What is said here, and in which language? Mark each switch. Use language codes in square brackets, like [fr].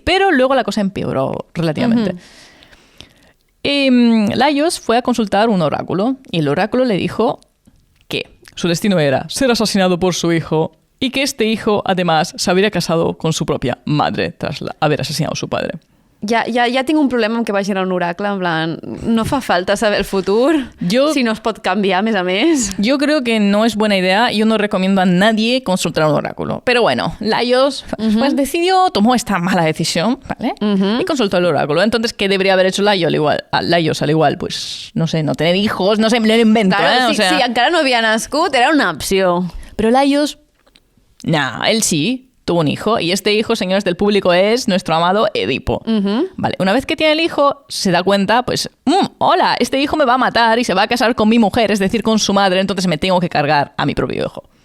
[es] Pero luego la cosa empeoró relativamente. Laios fue a consultar un oráculo y el oráculo le dijo que su destino era ser asesinado por su hijo y que este hijo, además, se habría casado con su propia madre tras haber asesinado a su padre. [ca] Ja tinc un problema amb que vagin a un oracle, en plan, no fa falta saber el futur, si no es pot canviar, a més. [es] Yo creo que no es buena idea, yo no recomiendo a nadie consultar un oráculo. Pero bueno, Laios pues tomó esta mala decisión, ¿vale? Y consultó el oráculo. Entonces, ¿qué debería haber hecho Laios al igual? Pues, no sé, no tener hijos, no sé, me lo invento, Claro, ¿eh? [ca] si encara no havia nascut, era una opció. [es] Pero Laios, él sí tuvo un hijo y este hijo, señores del público, es nuestro amado Edipo. Vale, una vez que tiene el hijo, se da cuenta, pues, hola, este hijo me va a matar y se va a casar con mi mujer, es decir, con su madre, entonces me tengo que cargar a mi propio hijo.